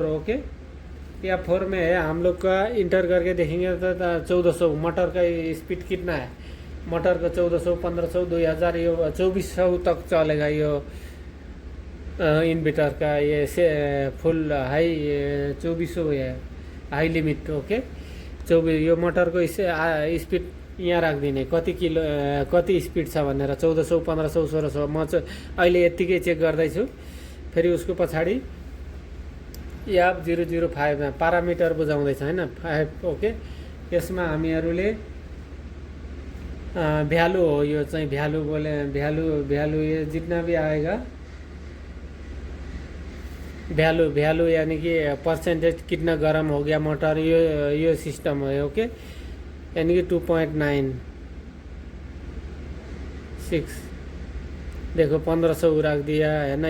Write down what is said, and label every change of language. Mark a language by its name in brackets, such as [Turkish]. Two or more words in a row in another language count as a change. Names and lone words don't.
[Hindi] ओके, F4 में है हम लोग का, इंटर करके देखेंगे तो 1400 मोटर का स्पीड कितना है, मोटर का 1400, 1500, 2000, ये 2400 तक चलेगा। ये इन्वर्टर का ये से [English] full high [Hindi] 2400 है [English] high limit. [Nepali] ओके, 24 यो मोटर को स्पीड यहाँ राखिदिने, कति स्पीड छ भनेर 1400, 1500, 1600। म चाहिँ अहिले यत्तिकै चेक गर्दैछु। फेरि उसको पछाडि F005 मा पारामिटर बुझाउँदैछ हैन, 5। [Hindi] ओके, [Nepali] यसमा हामीहरूले भ्यालु हो, यो चाहिँ भ्यालु [Hindi] बोले भ्यालु ये जितना भी आएगा भ्यालु यानी कि परसेंटेज कितना गर्म हो गया मोटर, ये सिस्टम है। ओके, यानी कि 2.96 देखो 1500 रख दिया है ना।